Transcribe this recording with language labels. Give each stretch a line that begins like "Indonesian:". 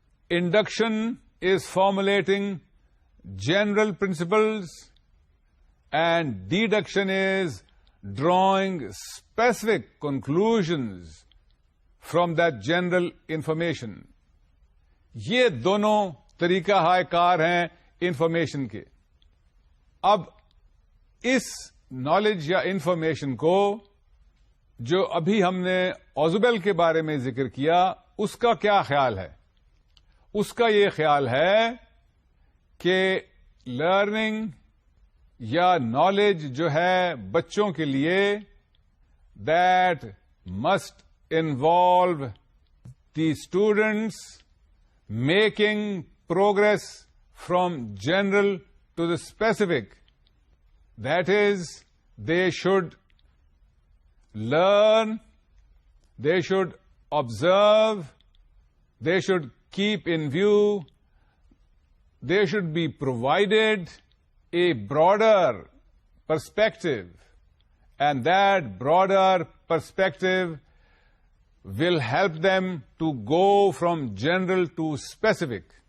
English: Induction is formulating general principles and deduction is drawing specific conclusions from that general information.
Urdu: یہ دونوں طریقہ ہائے کار ہیں information کے. اب اس نالج یا انفارمیشن کو جو ابھی ہم نے اوزبل کے بارے میں ذکر کیا اس کا کیا خیال ہے؟ اس کا یہ خیال ہے کہ لرننگ یا نالج جو ہے بچوں کے لیے
English: That must involve the students making progress from general to the specific. That is, they should learn, they should observe, they should keep in view, they should be provided a broader perspective, and that broader perspective will help them to go from general to specific.